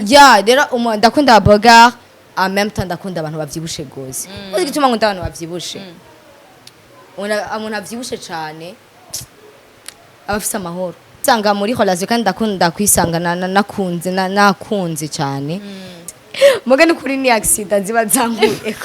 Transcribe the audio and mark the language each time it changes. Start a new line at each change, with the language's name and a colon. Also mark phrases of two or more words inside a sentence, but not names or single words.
Rundi: ya rero ndakunda aboga
French: en même temps
Rundi: ndakunda abantu bavyibushe gose uzi gituma nkunda abantu bavyibushe umuntu avyibushe cyane abafise amahoro sanga muri relation kandi ndakunda kwisangana nakunze cyane mugani kuri ni accident ziba zanguyeko